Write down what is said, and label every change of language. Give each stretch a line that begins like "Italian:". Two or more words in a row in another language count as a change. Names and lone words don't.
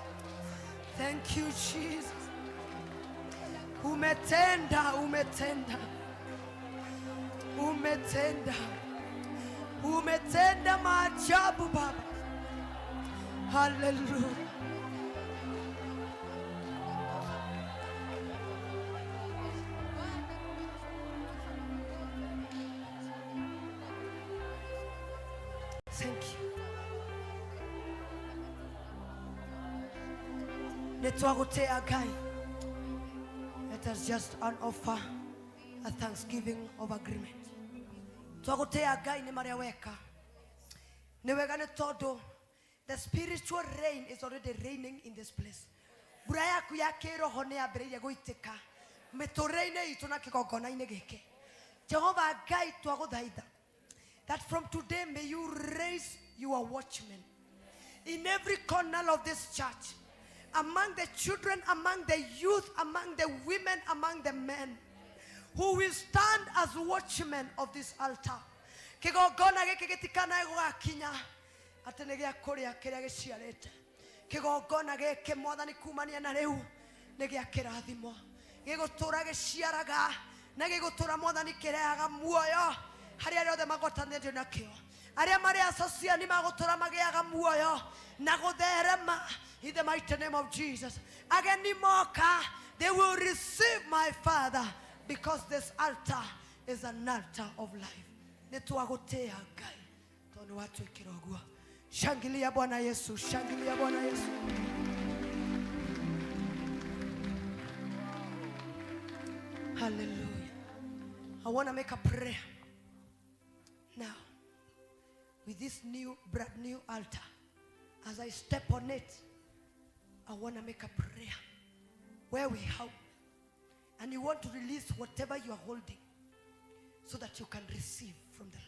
English: Thank you, Jesus.
Swahili: Umetenda, umetenda. Umetenda. Umetenda maajabu Baba.
English: Hallelujah. Thank you.
Kikuyu: Netwagotea Ngai.
English: Let us just offer a thanksgiving of agreement.
Kikuyu: Twagotea Ngai ni maria weka. Ni wega ni todo.
English: The spiritual rain is already raining in this place.
Kikuyu: Mbura yaku ya kiroho ni yambĩrĩirie gũitĩka mĩtũrĩre-inĩ itũ na kĩgongona-inĩ gĩkĩ. Jehova Ngai twagũthaitha
English: that from today may you raise your watchmen in every corner of this church, among the children, among the youth, among the women, among the men, who will stand as watchmen of this altar.
Kikuyu: Kĩgongona gĩkĩ gĩtikanae gũgakinya atĩ nĩ gĩa kũrĩa kĩrĩa gĩciarĩte. Kĩgongona gĩkĩ Mwathani kumania na rĩu nĩ gĩa kĩrathimo, gĩgũtũra gĩciaraga na gĩgũtũra Mwathani kĩrehaga muoyo harĩa arĩa othe magwatanĩtio nakĩo. Arĩa marĩ asociani magũtũra magĩaga muoyo na gũtherema
English: in the mighty name of Jesus.
Kikuyu: Ageni moka,
English: they will receive my Father, because this altar is an altar of life.
Kikuyu: Nĩtwagũtĩa Ngai tondũ watwĩkĩra ũguo.
Swahili: Shangilia Bwana Yesu, shangilia Bwana Yesu. Hallelujah.
English: I want to make a prayer now with this brand new altar. As I step on it, I want to make a prayer where we have, and you want to release whatever you are holding so that you can receive from the Lord.